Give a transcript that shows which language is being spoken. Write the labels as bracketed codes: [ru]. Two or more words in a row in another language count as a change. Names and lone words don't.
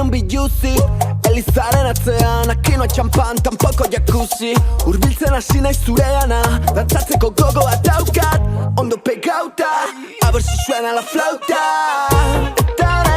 [eu] juicy. Elizaren atzean, [es] aquí no hay champán, tampoco jacuzzi. [eu] Urbiltzen hasi naiz zureana, dantzatzeko gogoa daukat, ondo pegauta, [es] a ver si suena la flauta. [eu] Eta